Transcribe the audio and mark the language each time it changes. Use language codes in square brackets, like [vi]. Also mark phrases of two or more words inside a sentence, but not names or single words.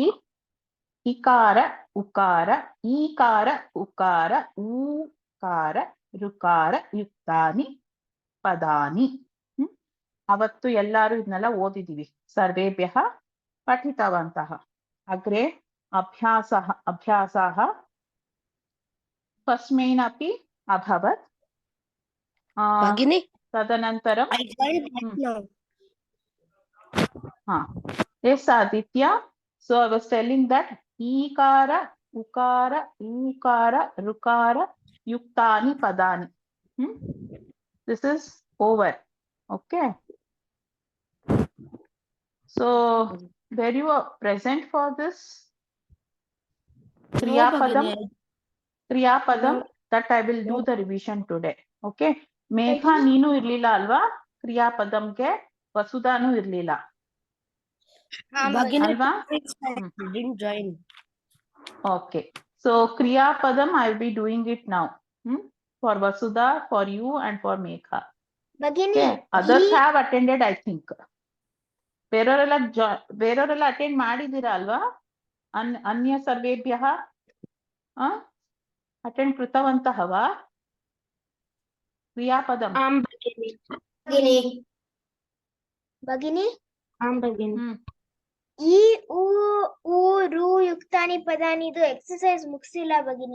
[sa] इकार उकार ईकार उकार ऊकार ऋकार युक्तानि पदानि. [kn] ಅವತ್ತು ಎಲ್ಲರೂ ಇದನ್ನೆಲ್ಲ ಓದಿದೀವಿ. [sa] ಸರ್ವೇಭ್ಯಃ ಪಠಿತವಂತಃ. ಅಗ್ರೆ ಅಭ್ಯಾಸಃ ತಸ್ಮೈನಪಿ ಅಭವತ್. [en] ತದನಂತರಂ yes Aditya, so I was telling that [sa] इकार उकार उकार ऋकार युक्तानि पदानि. [en] This is over. Okay, so were you present for this [sa] क्रिया पदम् [en] that I will do the revision today. [kn] Okay, ಮೇಘಾ ನೀನು ಇರ್ಲಿಲ್ಲ ಅಲ್ವಾ ಕ್ರಿಯಾ ಪದಂಗೆ? ವಸುಧಾನು ಇರ್ಲಿಲ್ಲ ಅಲ್ವಾ? [en] Okay, so [sa] क्रिया पदम् [en] I will be doing it now for Vasudha, for you and for Megha. Okay, others have attended I think. [kn] ಬೇರೆಯವರೆಲ್ಲ ಅಟೆಂಡ್ ಮಾಡಿದ್ದೀರಾ ಅಲ್ವಾ? [sa] ಅನ್ಯ ಸರ್ವೇಭ್ಯಃ ಅಟೆಂಡ್ ಕೃತವಂತಃ ವಾ ಕ್ರಿಯಾಪದಂ? ಭಗಿನಿ ಈ ಊ ರು ಯುಕ್ತಾನಿ ಪದಾನಿ [kn] ಇದು ಎಕ್ಸರ್ಸೈಸ್ ಮುಗಿಸಿಲ್ಲ [sa] ಭಗಿನಿ.